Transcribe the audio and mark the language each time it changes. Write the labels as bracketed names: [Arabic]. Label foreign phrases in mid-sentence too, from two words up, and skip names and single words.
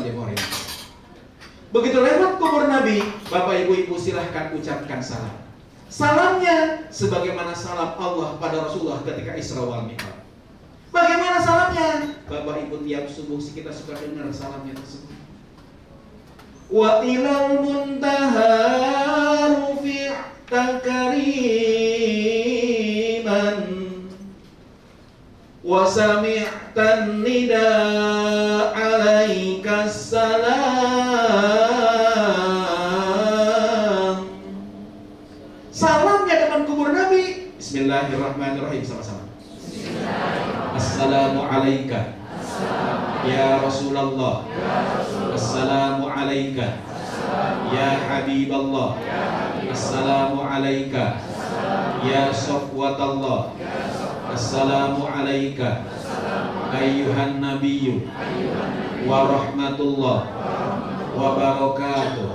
[Indonesian] Begitu lewat kubur Nabi, Bapak Ibu silahkan ucapkan salam. Salamnya sebagaimana salam Allah pada Rasulullah ketika Isra wal Mi'raj. Bagaimana salamnya? Bapak Ibu tiap subuh kita suka dengar salamnya tersebut. [Arabic] وإلى المنتهى رفعت كريما وسمعت النداء عليك السلام. [Indonesian] Salamnya depan kubur Nabi. [Arabic] بسم الله الرحمن الرحيم, sama-sama. السلام عليك يا رسول الله. السلام عليك يا حبيب الله. السلام عليك يا صفوة الله. السلام عليك أيها النبي ورحمة الله وبركاته.